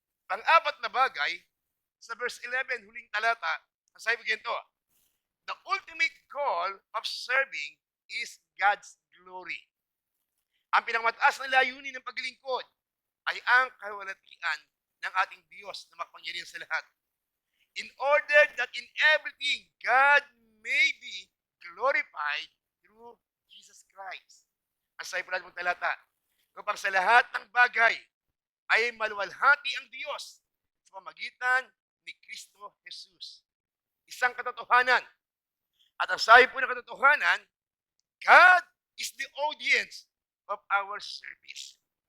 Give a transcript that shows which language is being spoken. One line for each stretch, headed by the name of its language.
Filipino: Pang-apat na bagay, sa verse 11, huling talata, sabi po ganito,
English: the ultimate goal of serving is God's glory.
Filipino: Ang pinakmataas na layunin ng paglilingkod ay ang kaluwalhatian ng ating Diyos na makapangyarihan sa lahat.
English: In order that in everything God may be glorified through Jesus Christ.
Filipino: Ang sabi po natin mong talata, upang sa lahat ng bagay ay maluwalhati ang Diyos sa pamagitan ni Kristo Jesus. Isang katotohanan. At ang sabi po ng katotohanan,
English: God is the audience of our service.